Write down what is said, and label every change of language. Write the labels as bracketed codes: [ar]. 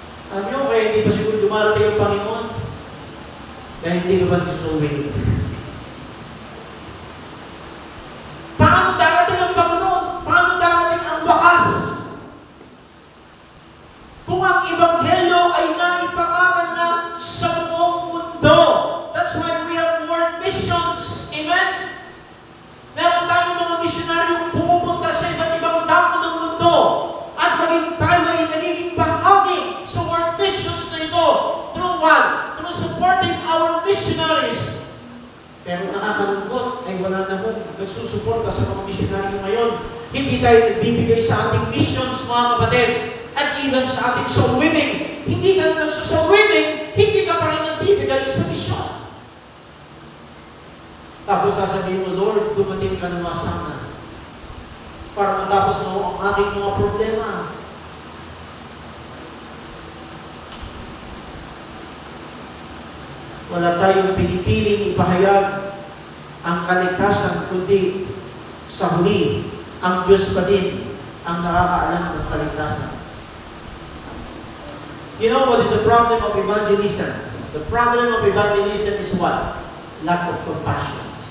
[tl] Alam niyo, kaya hindi pa siguro dumarating ang Panginoon dahil hindi naman gustuhin. Paano darating ang Panginoon? Paano darating ang wakas? Kung ang Ebanghelyo ay naipangaral na sa buong mundo. [en] That's why we have world missions. Amen? [tl] Meron tayong mga misyonaryong pumupunta sa iba't ibang dako ng mundo at maging tayo ay nagiging bahagi sa world missions na ito. [en] Through what? Through supporting our missionaries. [tl] Pero nakakalungkot ay wala na kung nagsusuporta sa mga misyonaryo ngayon. Hindi tayo nagbibigay sa ating missions, mga kapatid. At even sa ating soul winning. Hindi ka na nagsusoul winning, hindi ka pa rin nagbibigay sa misyon. Tapos sasabihin mo, Lord, dumating ka naman sana para matapos na ang aking mga problema. Wala tayong pinipiling ipahayag ang kaligtasan, kundi sa huli, ang Diyos pa din ang nakakaalam ng kaligtasan. [en] You know what is the problem of evangelism? The problem of evangelism is what? Lack of compassion.